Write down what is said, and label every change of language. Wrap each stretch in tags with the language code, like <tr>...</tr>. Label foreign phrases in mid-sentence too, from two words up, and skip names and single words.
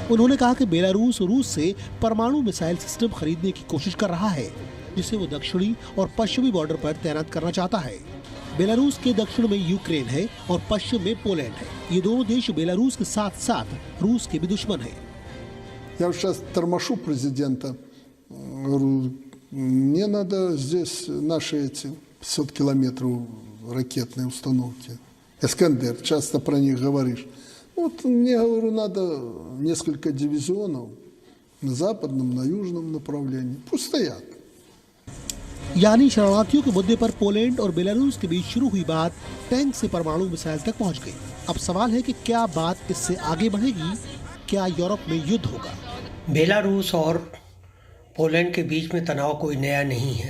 <hi>उन्होंने कहा कि बेलारूस रूस से परमाणु</hi> <en>missile system</en> <hi>खरीदने की कोशिश कर रहा है, जिसे वो दक्षिणी और पश्चिमी बॉर्डर पर तैनात करना चाहता है। बेलारूस के दक्षिण में यूक्रेन है और पश्चिम में पोलैंड है। ये दोनों देश बेलारूस के साथ साथ रूस के भी दुश्मन हैं।</hi> <ru>Я сейчас тормошу президента. Говорю, мне надо здесь наши эти 500 километров ракетные установки. Искандер, часто про них говоришь. Вот мне, говорю, надо несколько дивизионов на западном, на южном направлении. Пусть стоят.</ru> <hi>यानी शरणार्थियों के मुद्दे पर पोलैंड और बेलारूस के बीच शुरू हुई बात टैंक से परमाणु मिसाइल तक पहुंच गई। अब सवाल है कि क्या बात इससे आगे बढ़ेगी, क्या यूरोप में युद्ध होगा। बेलारूस और पोलैंड के बीच में तनाव कोई नया नहीं है।</hi>